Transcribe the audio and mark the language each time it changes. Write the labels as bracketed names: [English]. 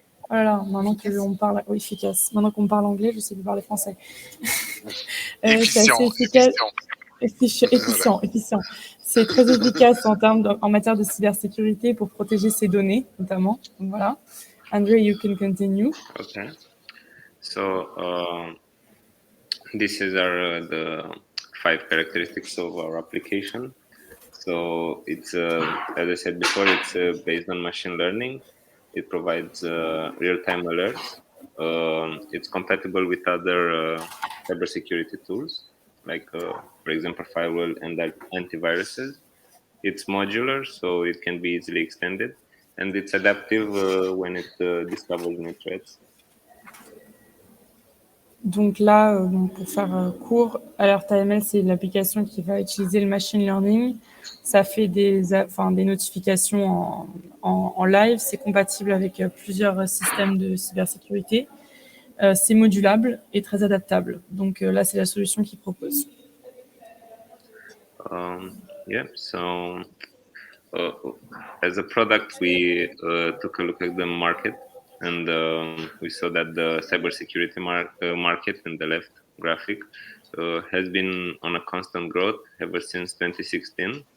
[French] Oh là là, maintenant qu'on parle, efficace. Maintenant qu'on parle anglais, je sais plus parler français. C'est assez efficace. Efficient. C'est très efficace en matière de cybersécurité pour protéger ses données, notamment. Donc, voilà. [English] Andre, you can continue. Okay. So these are the 5 characteristics of our application. So it's, as I said before, it's based on machine learning. It provides real-time alerts. It's compatible with other cybersecurity tools, like, for example, firewall and antiviruses. It's modular, so it can be easily extended, and it's adaptive when it discovers new threats. [French] Donc là, pour faire court, AlertAML, c'est l'application qui va utiliser le machine learning. Ça fait des notifications en live. C'est compatible avec plusieurs systèmes de cybersécurité. C'est modulable et très adaptable. Donc là, c'est la solution qu'ils proposent. [English] So as a product, we took a look at the market. And we saw that the cybersecurity market in the left graphic has been on a constant growth ever since 2016.